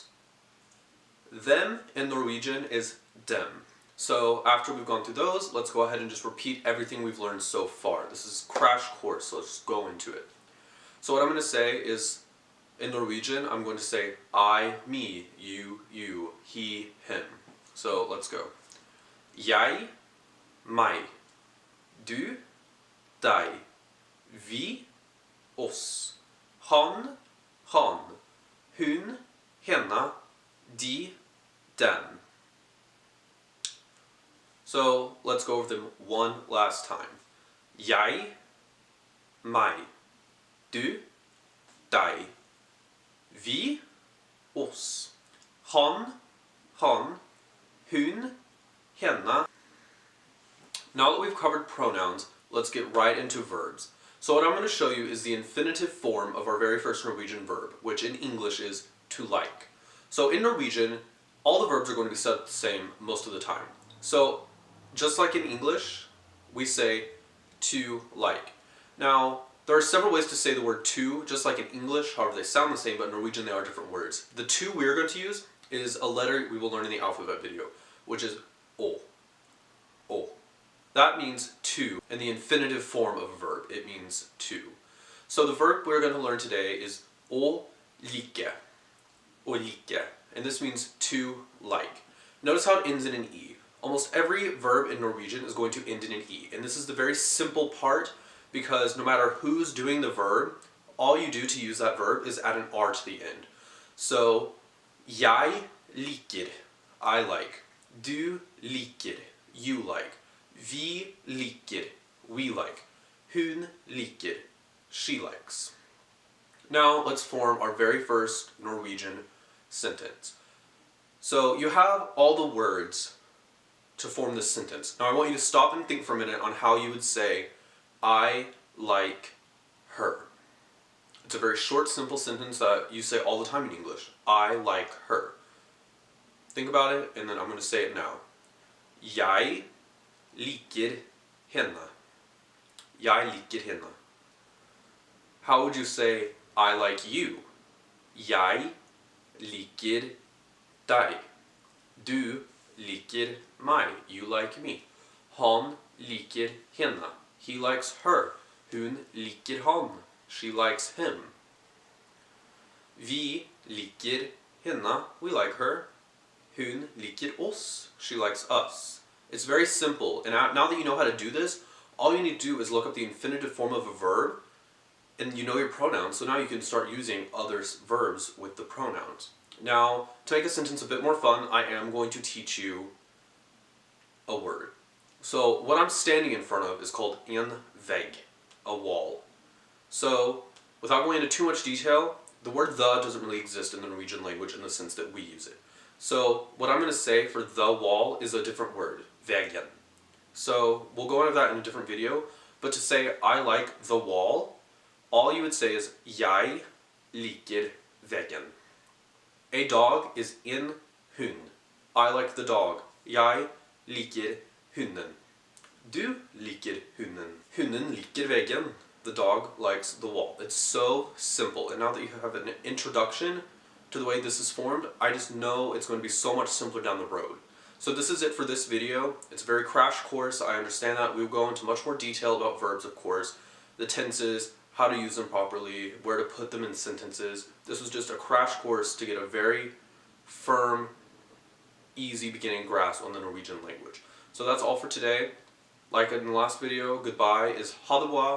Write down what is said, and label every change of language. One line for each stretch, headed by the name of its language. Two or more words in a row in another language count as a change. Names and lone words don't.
English: Them in Norwegian is dem. So after we've gone through those, let's go ahead and just repeat everything we've learned so far. This is crash course, so let's just go into it. So what I'm going to say is, in Norwegian, I'm going to say I, me, you, he, him. So let's go.
Norwegian: Jeg, meg. Du, deg. Vi, oss. Han, han. Hun, henne. De, dem.
English: So let's go over them one last time.
Norwegian: Jeg, meg. Du, deg. Vi, oss. Han, han. Hun, henne.
English: Now that we've covered pronouns, let's get right into verbs. So what I'm going to show you is the infinitive form of our very first Norwegian verb, which in English is to like. So in Norwegian, all the verbs are going to be set the same most of the time. So just like in English, we say to like. Now, there are several ways to say the word to, just like in English, however they sound the same, but in Norwegian they are different words. The to we're going to use is a letter we will learn in the alphabet video, which is o. O. That means to, in the infinitive form of a verb. It means to. So the verb we're going to learn today is
Norwegian: å like. Å like.
English: And this means to like. Notice how it ends in an E. Almost every verb in Norwegian is going to end in an E. And this is the very simple part because no matter who's doing the verb, all you do to use that verb is add an R to the end. So,
Norwegian: jeg liker,
English: I like.
Norwegian: Du liker,
English: you like.
Norwegian: Vi liker,
English: we like.
Norwegian: Hun liker,
English: she likes. Now let's form our very first Norwegian sentence. So you have all the words to form this sentence. Now I want you to stop and think for a minute on how you would say, I like her. It's a very short, simple sentence that you say all the time in English. I like her. Think about it, and then I'm going to say it now.
Norwegian: Jeg liker henne. Jeg liker henne.
English: How would you say, I like you?
Norwegian: Jeg liker deg. Du liker meg.
English: You like me.
Norwegian: Han liker henne.
English: He likes her.
Norwegian: Hun liker han.
English: She likes him.
Norwegian: Vi liker liker henne.
English: We like her.
Norwegian: Hun liker oss.
English: She likes us. It's very simple. And now that you know how to do this, all you need to do is look up the infinitive form of a verb, and you know your pronouns, so now you can start using other verbs with the pronouns. Now, to make a sentence a bit more fun, I am going to teach you a word. So, what I'm standing in front of is called
Norwegian: en vägg,
English: a wall. So, without going into too much detail, the word the doesn't really exist in the Norwegian language in the sense that we use it. So, what I'm going to say for the wall is a different word, väggen. So, we'll go into that in a different video, but to say I like the wall, all you would say is
Norwegian: jeg liker väggen.
English: A dog is
Norwegian: en hund.
English: I like the dog.
Norwegian: Jeg liker hunden. Du liker hunden. Hunden liker väggen.
English: The dog likes the wall. It's so simple. And now that you have an introduction to the way this is formed, I just know it's going to be so much simpler down the road. So this is it for this video. It's a very crash course. I understand that. We'll go into much more detail about verbs, of course, the tenses, how to use them properly, where to put them in sentences. This was just a crash course to get a very firm, easy beginning grasp on the Norwegian language. So that's all for today. Like in the last video, goodbye is
Norwegian: ha det bra.